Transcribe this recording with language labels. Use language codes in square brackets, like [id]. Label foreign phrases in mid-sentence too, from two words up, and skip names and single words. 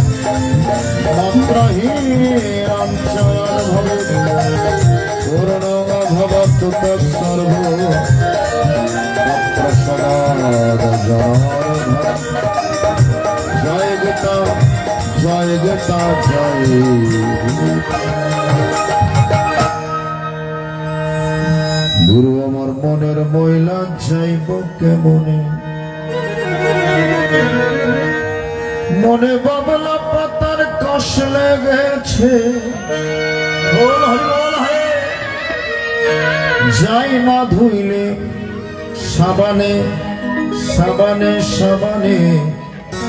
[sa] मंत्रहीनं च भवेत् पूर्णं भवतु तत्सर्वो तत्प्रसादात् [hi] जय गीता जय गीता जय गुरु [bn] আমার মনের ময়লা যাইব কেমনে মনে বাবলা পাতার কষ লেগেছে যাই না ধুইলে সাবানে সাবানে সাবানে